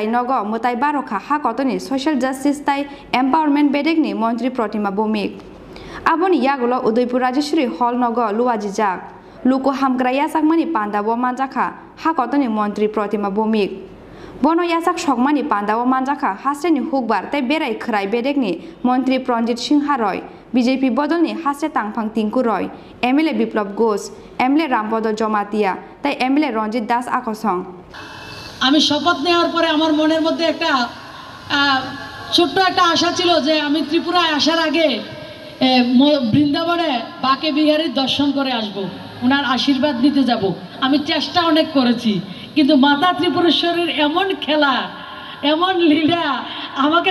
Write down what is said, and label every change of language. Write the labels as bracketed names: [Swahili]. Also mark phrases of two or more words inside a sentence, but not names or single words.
[Kok Borok] nogo mutai barokha ha kotoni [English] social justice day empowerment [Kok Borok] bedekni Mantri Pratima Bhomik aboni yagulo Udaipur Rajeshwari hall nogo luwajijak luko hamgra yasakmani pandabo manjakha ha kotoni Mantri Pratima Bhomik bono yasak sokmani pandawo manjakha hasteni hukbar te berai khrai bedekni Mantri Pranjit Singha Roy BJP bodolni haste tangphang Tinku Roy MLA Biplab Ghosh MLA Brampodo Jomatia te MLA Ranjit Das Akosong [Bangla] আমি শপথ নেওয়ার পরে আমার মনের মধ্যে একটা ছোট্ট একটা আশা ছিল যে আমি ত্রিপুরায় আসার আগে বৃন্দাবনে বাকে বিহারীর দর্শন করে আসব ওনার আশীর্বাদ নিতে যাব আমি চেষ্টা অনেক করেছি কিন্তু মাতা ত্রিপুরেশ্বরীর এমন খেলা এমন লীলা আমাকে